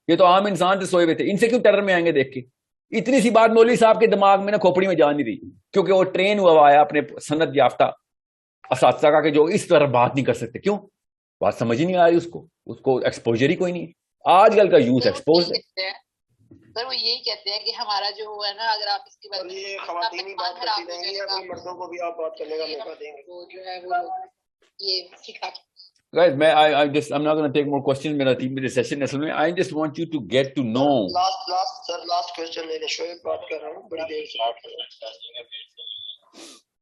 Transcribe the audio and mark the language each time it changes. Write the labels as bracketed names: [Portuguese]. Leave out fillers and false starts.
[Hindi] ये तो आम इंसान से सोए हुए थे, इनसे क्यों टेरर में आएंगे देख के? इतनी सी बात मौलवी साहब के दिमाग में ना खोपड़ी में जा नहीं रही, क्योंकि वो ट्रेन हुआ आया अपने सनद याफ्ता असातिज़ा का, कि जो इस तरह बात नहीं कर सकते। क्यों? बात समझ ही नहीं आ रही उसको एक्सपोजर ही कोई नहीं। आजकल का यूथ एक्सपोज है। सर वो यही कहते हैं कि हमारा जो है ना, अगर आप इसके बारे में ये खवातीनी बात करती रहेंगी या कोई मर्दों को भी आप बात करने का मौका देंगे? वो जो है वो ये सिखा। [English] Guys, I'm not going to take more questions. मेरा 3 minute session असल में, I just want you to get to know. [Hindi] Last question ले ले, शोएब बात कर रहा हूँ, बड़ी देर से बात कर रहा हूँ,